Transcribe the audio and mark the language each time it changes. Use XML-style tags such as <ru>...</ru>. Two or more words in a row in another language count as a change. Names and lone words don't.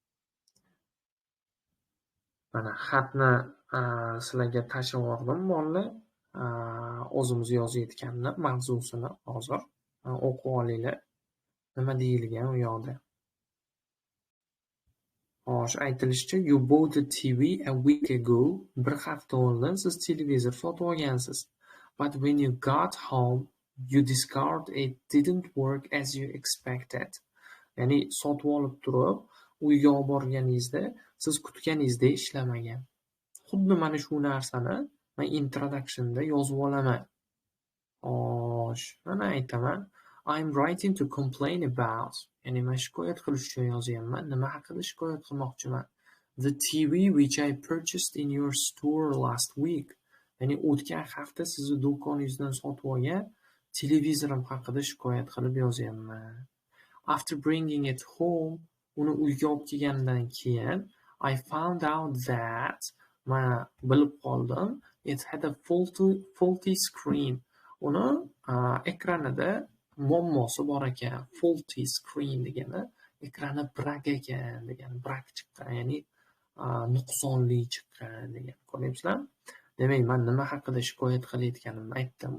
<uz>Mana xatni sizlarga tashlab yubordim, bolalar. O'zimiz yozayotganni mavzusini hozir o'qib olinglar. Nima deyilgan u yoqda? Xo'sh, aytilishicha,</uz> <en>you bought a TV a week ago.</en> <uz>Bir hafta oldin siz televizor sotib olgansiz.</uz> <en>But when you got home, you discovered it didn't work as you expected.</en> <uz>Ya'ni sotib olib turib, uyga olib borganingizda siz kutganingizdek ishlamagan. Xuddi mana shu narsani men introductionda yozib olaman. Xo'sh, mana aytaman.</uz> <en>I'm writing to complain about.</en> <uz>Ya'ni men shikoyat qilish uchun yozyapman. Nima haqida shikoyat qilmoqchiman?</uz> <en>The TV which I purchased in your store last week.</en> <uz>Ya'ni o'tgan hafta sizni do'koningizdan sotib olgan televizorim haqida shikoyat qilib yozyapman.</uz> <en>After bringing it home,</en> <uz>uni uyga olib kelgandan keyin,</uz> <en>I found out that</en> <uz>men bilib qoldim,</uz> <en>it had a faulty screen.</en> <uz>Uni ekranida muammosi bor ekan.</uz> <en>Faulty screen</en> <uz>degani ekrani brak ekan degani, brak chiqqan, ya'ni nuqsonli chiqqan degan. Ko'ryapsizlarmi? Demak, men nima haqida shikoyat qilayotganimni aytdim.</uz>